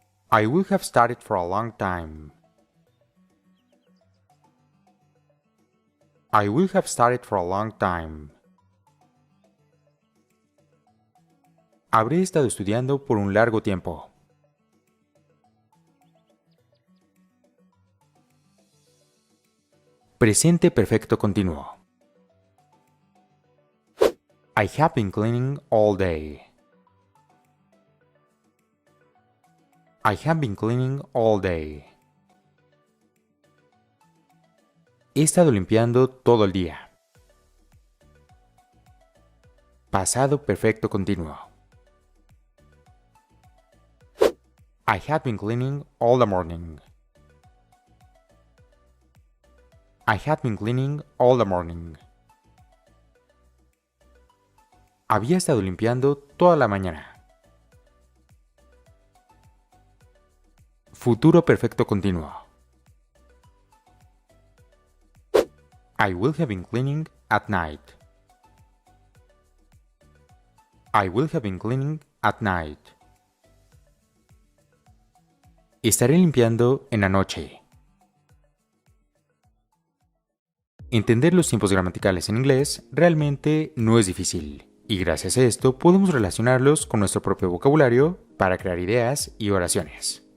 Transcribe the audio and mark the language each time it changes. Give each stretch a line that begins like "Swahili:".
English: I will have studied for a long time. I will have studied for a long time.
Spanish: Habré estado estudiando por un largo tiempo. Presente perfecto continuo.
English: I have been cleaning all day. I have been cleaning all day.
Spanish: He estado limpiando todo el día. Pasado perfecto continuo.
English: I have been cleaning all the morning. I have been cleaning all the morning.
Spanish: Había estado limpiando toda la mañana. Futuro perfecto continuo.
English: I will have been cleaning at night. I will have been cleaning at night.
Spanish: Estaré limpiando en la noche. Entender los tiempos gramaticales en inglés realmente no es difícil, y gracias a esto podemos relacionarlos con nuestro propio vocabulario para crear ideas y oraciones.